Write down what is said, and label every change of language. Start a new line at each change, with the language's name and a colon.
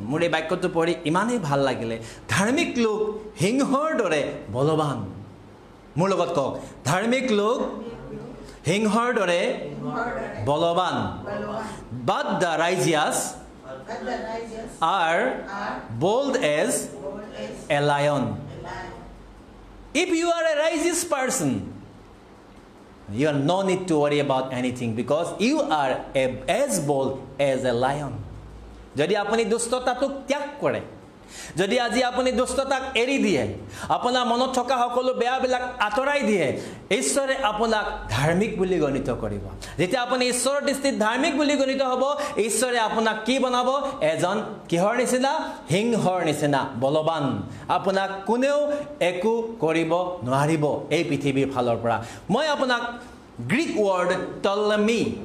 Assamese: মোৰ এই বাক্যটো পঢ়ি ইমানেই ভাল লাগিলে ধাৰ্মিক লোক সিংহৰ দৰে বলৱান মোৰ লগত কওক ধাৰ্মিক লোক সিংহৰ দৰে বলৱান
English: But the righteous are bold as a lion. If you are a righteous person, you have no need to worry about anything because you are as bold as a lion.
Assamese: যদি আপুনি দুষ্টতাটোক ত্যাগ কৰে যদি আজি আপুনি দুষ্টতাক এৰি দিয়ে আপোনাৰ মনত থকা সকলো বেয়াবিলাক আঁতৰাই দিয়ে ঈশ্বৰে আপোনাক ধাৰ্মিক বুলি গণিত কৰিব যেতিয়া আপুনি ঈশ্বৰৰ দৃষ্টিত ধাৰ্মিক বুলি গণিত হ'ব ঈশ্বৰে আপোনাক কি বনাব এজন কিহৰ নিচিনা সিংহৰ নিচিনা বলৱান আপোনাক কোনেও একো কৰিব নোৱাৰিব এই পৃথিৱীৰ ফালৰ পৰা মই আপোনাক গ্ৰীক ৱৰ্ড টলমি